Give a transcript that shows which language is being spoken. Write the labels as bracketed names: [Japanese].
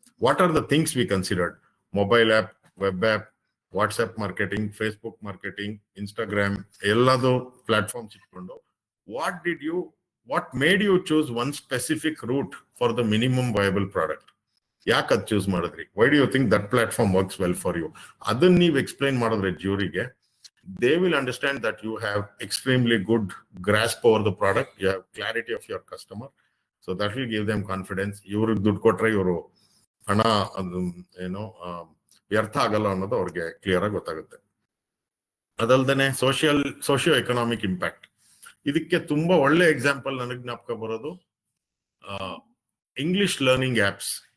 [English] What are the things we considered? Mobile app, web app, WhatsApp marketing, Facebook marketing, Instagram, [Kannada] ಎಲ್ಲದು [English] platforms [Kannada] ಇಟ್ಕೊಂಡು [English] What made you choose one specific route for the minimum viable product? [Kannada] ಯಾಕೆ ಅದು choose ಮಾಡಿದ್ರಿ? [English] Why do you think that platform works well for you? [Kannada] ಅದನ್ನ ನೀವು explain ಮಾಡಿದ್ರೆ ಜ್ಯೂರಿಗೆ, [English] they will understand that you have extremely good grasp over the product, you have clarity of your customer, so that will give them confidence. [Kannada] ಇವರು ದುಡ್ಡು ಕೊಟ್ರೆ ಇವರು ಹಣ ಏನೋ ವ್ಯರ್ಥ ಆಗಲ್ಲ ಅನ್ನೋದು ಅವ್ರಿಗೆ ಕ್ಲಿಯರ್ ಆಗಿ ಗೊತ್ತಾಗುತ್ತೆ. ಅದಲ್ದೇನೆ ಸೋಷಿಯೋ ಎಕನಾಮಿಕ್ ಇಂಪ್ಯಾಕ್ಟ್, ಇದಕ್ಕೆ ತುಂಬಾ ಒಳ್ಳೆ ಎಕ್ಸಾಂಪಲ್ ನನಗೆ ಜ್ಞಾಪಕ ಬರೋದು ಇಂಗ್ಲಿಷ್ ಲರ್ನಿಂಗ್ ಆಪ್ಸ್.